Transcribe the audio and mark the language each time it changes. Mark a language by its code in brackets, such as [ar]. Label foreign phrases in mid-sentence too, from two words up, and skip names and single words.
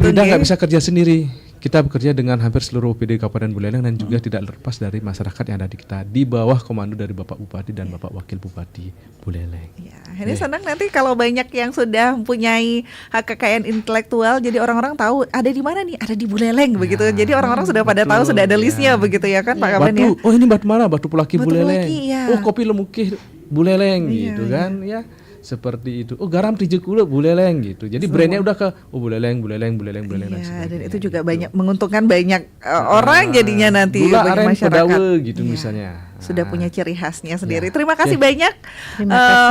[id] Jadi Brida nggak bisa kerja sendiri. Kita bekerja dengan hampir seluruh OPD Kabupaten Buleleng, dan juga tidak terlepas dari masyarakat yang ada di kita, di bawah komando dari Bapak Bupati dan Bapak Wakil Bupati Buleleng. Ya, ini senang nanti kalau banyak yang sudah mempunyai hak kekayaan intelektual, jadi orang-orang tahu ada di mana nih, ada di Buleleng begitu. Jadi orang-orang sudah pada tahu, sudah ada listnya begitu ya kan Pak Kaban ya. Oh ini batu mana? Batu Pelaki Buleleng. Pelaki, ya. Oh kopi lemukih Buleleng gitu kan ya. seperti itu. Oh, garam 3 kilo buleleng gitu. Jadi brandnya udah ke buleleng dan Iya, sebagainya. dan itu juga banyak menguntungkan banyak orang jadinya nanti gula bagi aren masyarakat. pedawe gitu Iya. misalnya. Sudah punya ciri khasnya sendiri. Ya. Terima kasih Oke. banyak Terima kasih,